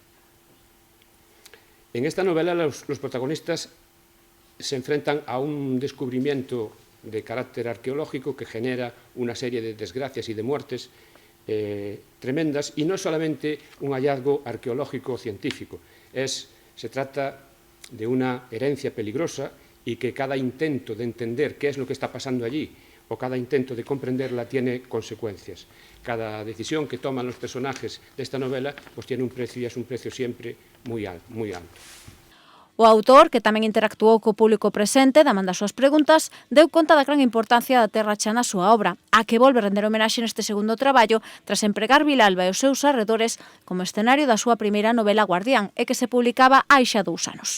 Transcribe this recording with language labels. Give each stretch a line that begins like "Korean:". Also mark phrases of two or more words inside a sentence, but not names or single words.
Spanish: En esta novela los protagonistas se enfrentan a un descubrimiento de carácter arqueológico que genera una serie de desgracias y de muertes tremendas, y no es solamente un hallazgo arqueológico o científico, se trata de una herencia peligrosa y que cada intento de entender qué es lo que está pasando allí o cada intento de comprenderla tiene consecuencias. Cada decisión que toman los personajes de esta novela pues tiene un precio, y es un precio siempre muy alto.
Galician: O autor, que tamén interactuou co público presente, da man das súas preguntas, deu conta da gran importancia da Terracha na súa obra, a que volve render homenaxe neste segundo traballo tras empregar Vilalba e os seus arredores como escenario da súa primeira novela Guardián, e que se publicaba hai xa 2 anos.